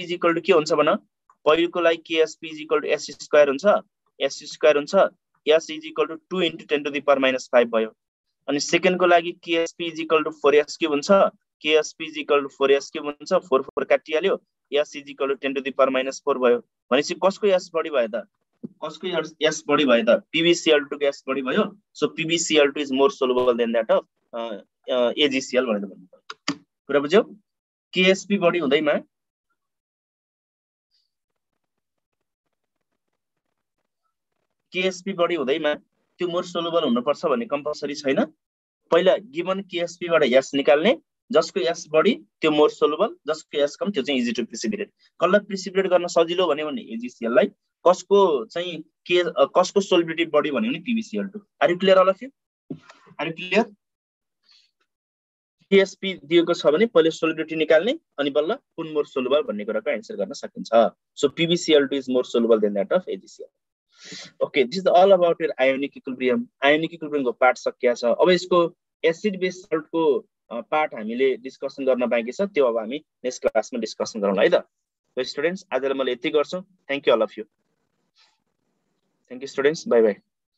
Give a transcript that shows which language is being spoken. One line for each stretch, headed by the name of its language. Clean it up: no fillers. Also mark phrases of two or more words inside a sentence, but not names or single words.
Nepali: = के हुन्छ भन पहिलोको लागि KSP = S स्क्वायर हुन्छ S स्क्वायर हुन्छ S = 2 × 10⁻⁵ भयो अनि सेकेन्डको लागि KSP = 4s³ हुन्छ KSP = 4s³ हुन्छ 4 4 काटिहाल्यो S = 10⁻⁴ भयो भनेपछि कसको S बढी भयो त कसको S बढी भयो त PbCl2 को S बढी भयो
English: So PbCl2 is more soluble than that of AgCl
Nepali: भनेर भन्नु कुरा बुझ्यौ KSP बढी हुँदैमा KSP बढी हुँदैमा त्यो
English: more soluble
Nepali: हुनु पर्छ भन्ने कम्पल्सरी छैन पहिला गिवन KSP बाट S निकाल्ने जसको S बढी त्यो
English: more soluble
Nepali: जसको S कम त्यो चाहिँ
English: easy to precipitate
Nepali: कसलाई प्रिसिपिटेट गर्न सजिलो भन्यो भने AgCl लाई कसको चाहिँ कसको सोलुबिलिटी बढी भन्यो भने PbCl2
English: Are you clear all of you are you clear
Nepali: KSP दिएको छ भने पहिले सोलुबिलिटी निकाल्ने अनि बल्ल कुन
English: more soluble
Nepali: भन्ने कुराको आन्सर गर्न सकिन्छ
English: So PbCl2 is more soluble than that of AgCl Okay, this is all about your ionic equilibrium. Ionic equilibrium
Nepali: को पार्ट सकिया छ अब यसको
English: acid base salt
Nepali: को पार्ट हामीले डिस्कसन गर्न बाँकी छ त्यो अब हामी
English: next class
Nepali: डिस्कसन गरौँला है त स्टुडेन्ट्स आजलाई मैले यति गर्छु
English: Thank you all of you thank you students bye bye